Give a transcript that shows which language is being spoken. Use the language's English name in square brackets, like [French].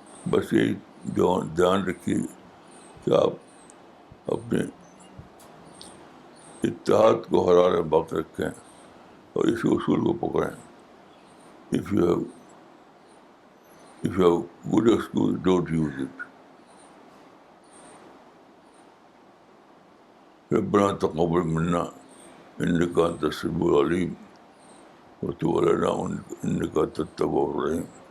[Urdu] بس یہی دھیان رکھیے کہ آپ اپنے اتحاد کو حرارے باقی رکھیں اور اس اصول کو پکڑیں. [English] If you have good excuse, don't use it. [Arabic] ربنا تقبل منا انك انت السميع العليم وتب علينا انك انت التواب الرحيم.